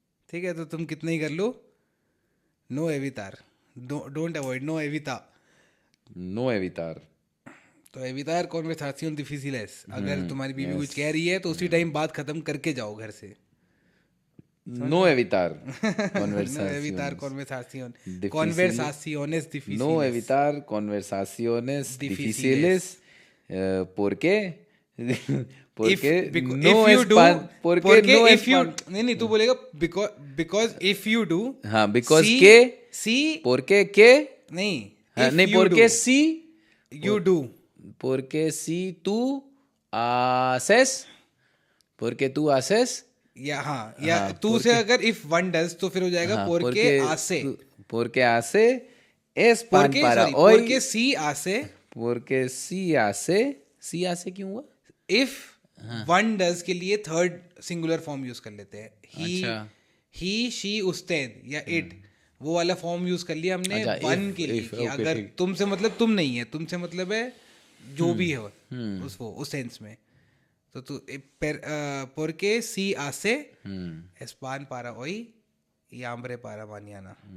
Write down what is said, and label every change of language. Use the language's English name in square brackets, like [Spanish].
[Hindi] ठीक है, तो तुम कितना ही कर लो, [Spanish] नो एवितार, [Hindi] don't avoid, [Spanish] नो एविता. No evitar. [Hindi] तो [Spanish] एवितार कॉन्वर्सेशन डिफिसिलेस, [Hindi] अगर तुम्हारी बीवी कुछ कह रही है तो उसी टाइम बात खत्म करके जाओ घर से. [Spanish] No evitar नो एवितार conversaciones conversaciones difíciles. No evitar conversaciones difíciles. ¿Por qué? Porque no es pan. Porque no es pan. [Hindi] नहीं तू बोलेगा [English] because if you do. [Hindi] हाँ, [English] because [Hindi] के. [English] see. [Spanish] porque [Hindi] के. नहीं. हाँ, नहीं, [Spanish] porque si. [English] You do. [Spanish] Porque si tú haces. Porque tú haces. [Hindi] या तू से अगर [English] if one does [Hindi] तो फिर हो जाएगा [Spanish] porque hace. Porque hace es pan para hoy. porque si hace. Porque si hace. Si hace [Hindi] क्यों हुआ? if one does के लिए थर्ड सिंगुलर फॉर्म यूज कर लेते हैं. he she usted या it, वो वाला फॉर्म यूज कर लिया हमने वन के लिए कि अगर तुमसे मतलब तुम नहीं है, तुमसे मतलब है जो भी है उस सेंस में. तो तू [Spanish] porque si hace es pan para hoy y hambre para mañana.